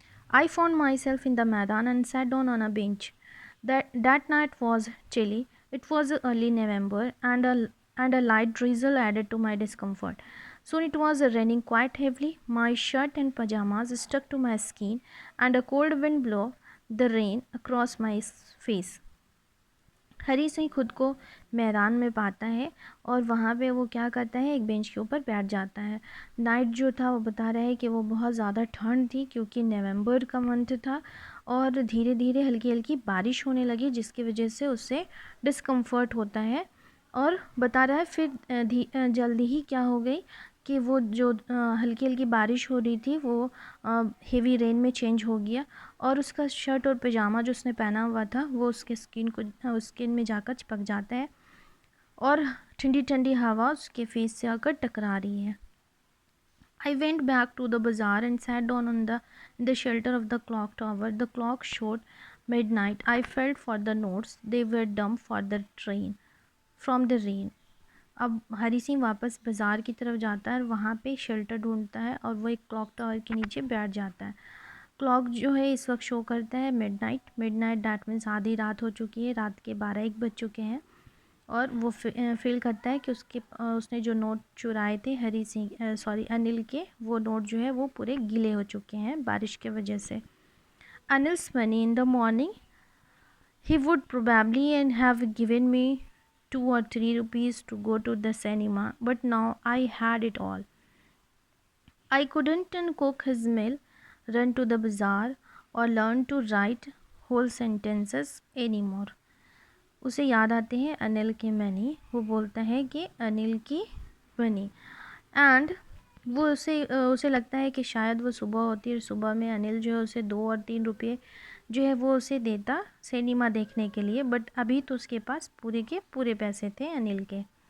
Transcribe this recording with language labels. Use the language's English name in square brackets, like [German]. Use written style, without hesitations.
[English] I found myself in the Maidan and sat down on a bench. That night was chilly. It was early November, and a light drizzle added to my discomfort. Soon it was raining quite heavily. My shirt and pajamas stuck to my skin, and a cold wind blew the rain across my face. [Hindi] Hari Singh खुद को मैदान में पाता है और वहाँ पे वो क्या करता है, एक बेंच के ऊपर बैठ जाता है। नाइट जो था वो बता रहा है कि वो बहुत ज़्यादा ठंड थी क्योंकि नवंबर का मंथ था और धीरे धीरे हल्की हल्की बारिश होने लगी जिसकी वजह से उससे डिस्कम्फर्ट होता है। और बता रहा है फिर जल्दी ही क्या हो गई कि वो जो हल्की हल्की बारिश हो रही थी वो हेवी रेन में चेंज हो गया और उसका शर्ट और पजामा जो उसने पहना हुआ था वो उसके स्किन में जाकर चिपक जाता है और ठंडी ठंडी हवा उसके फेस से आकर टकरा रही है। [English] I went back to the bazaar and sat down in the shelter of the clock tower. The clock showed midnight. I felt for the notes. They were dumb for the train. From the rain. [Hindi] अब हरी सिंह वापस बाज़ार की तरफ जाता है और वहाँ पे शेल्टर ढूंढता है और वो एक क्लॉक टावर के नीचे बैठ जाता है। क्लॉक जो है इस वक्त शो करता है मिडनाइट। मिडनाइट डैट मीन्स आधी रात हो चुकी है, रात के 12-1 बज चुके हैं और वो फील करता है कि उसने जो नोट चुराए थे हरी सिंह सॉरी अनिल के, वो नोट जो है वो पूरे गीले हो चुके हैं बारिश के वजह से। [English] Anil's money in the morning he would probably and have given me 2 or 3 rupees to go to the cinema, but now I had it all. I couldn't cook his meal, run to the bazaar, or learn to write whole sentences anymore. [Hindi] उसे याद आते हैं अनिल के money. वो बोलता है कि अनिल की मनी एंड वो उसे लगता है कि शायद वो सुबह होती है और सुबह में अनिल जो है उसे 2 और 3 रुपये जो है वो उसे देता सिनेमा देखने के लिए, बट अभी तो उसके पास पूरे के पूरे पैसे थे अनिल के।